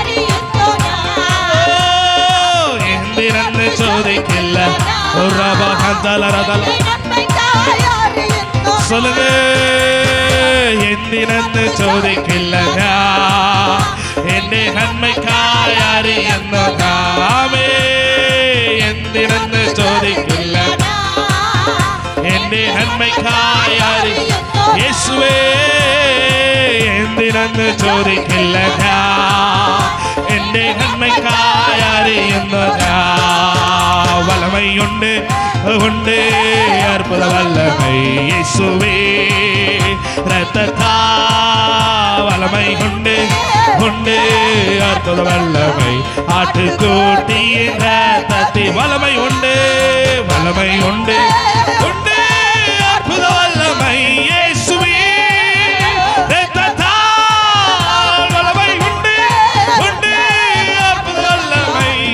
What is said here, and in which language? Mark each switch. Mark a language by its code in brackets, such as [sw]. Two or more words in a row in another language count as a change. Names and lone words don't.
[ml] എന്തിനെന്ന് ചോദിക്കില്ല சொல்லுங்க എന്തിനെന്ന് ചോദിക്കില്ല ഞാൻ എന്റെ നന്മയ്ക്കായി അറിയുന്നു നാമേ എന്തിനെന്ന് ചോദിക്കില്ല എന്റെ നന്മയ്ക്കായി അറിയുന്നു യേശുവേ എന്തിനെന്ന് ചോദിക്കില്ല ഞാൻ എന്റെ നന്മയ്ക്കായി അറിയുന്നു ഞാൻ വലമയുണ്ട് [ta] உண்டு அற்புத வல்லமை இயேசுவே இரத்தத்தா வல்லமை உண்டு உண்டு அற்புத வல்லமை ஆட்டுக்குட்டியின் இரத்தத்தின் வல்லமை உண்டு வல்லமை உண்டு உண்டு அற்புத வல்லமை இயேசுவே இரத்தத்தா வல்லமை உண்டு உண்டு அற்புத வல்லமை